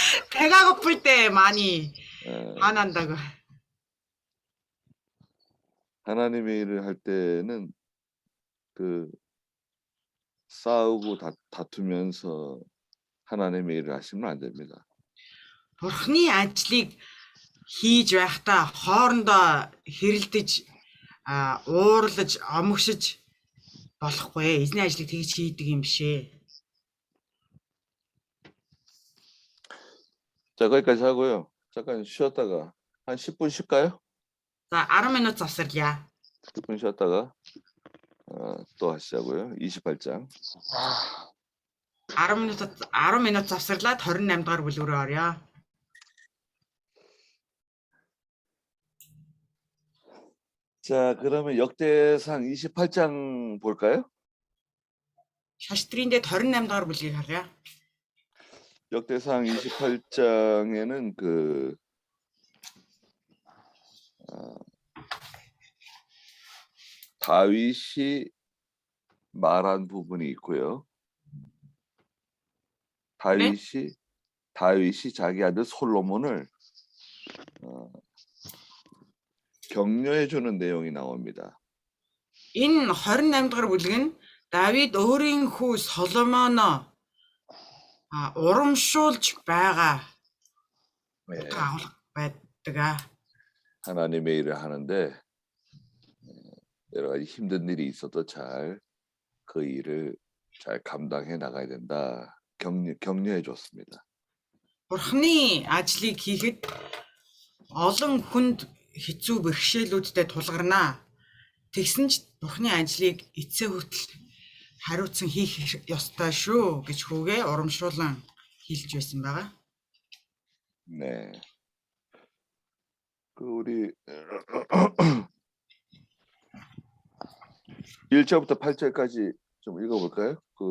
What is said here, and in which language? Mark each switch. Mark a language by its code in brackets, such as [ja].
[ko] 배가 고플 때 많이 화난다고. 하나님의 일을 할 때는 그 싸우고 다투면서 하나님의 일을 하시면 안 됩니다. [mn] Бурхны ажлыг хийж байхдаа хоорондоо хэрэлдэж уурлаж омогшиж болохгүй. Эзний ажлыг тэгж хийдэг юм бишээ. [ko] 자, 거기까지 하고요. 잠깐 쉬었다가 한 10분 쉴까요? [mn] За 10 минут завсарлаа. [ko] 10분 쉬었다가 또 하시자고요. 28장. [mn] 10 минут завсарлаад 28 дахь бүлэг рүү орё. [ko] 자, 그러면 역대상 28장 볼까요? [mn] Шаштрын дэд 28 дугаар бүлгийг харъя. [ko] 역대상 28장에는 다윗이 말한 부분이 있고요. 다윗이 자기 아들 솔로몬을 격려해 주는 내용이 나옵니다. [mn] Энэ 28 дугаар бүлэг нь Давид өөрийн хүү Соломоно урамшуулж байгаа агуулга байдаг. [ko] 하나님의 일을 하는데 여러 가지 힘든 일이 있어도 잘 그 일을 잘 감당해 나가야 된다. 격려해 줬습니다. [mn] Бурхны ажлыг хийхэд олон хүнд хэцүү бэрхшээлүүдтэй тулгарнаа. Тэгсэн ч Бурхны ажлыг эцээ хүртэл хариуцсан хийх ёстой шүү гэж хүүгээ урамшуулан хэлж байсан байгаа. [ko] 네. 우리 1절부터 8절까지 좀 읽어볼까요?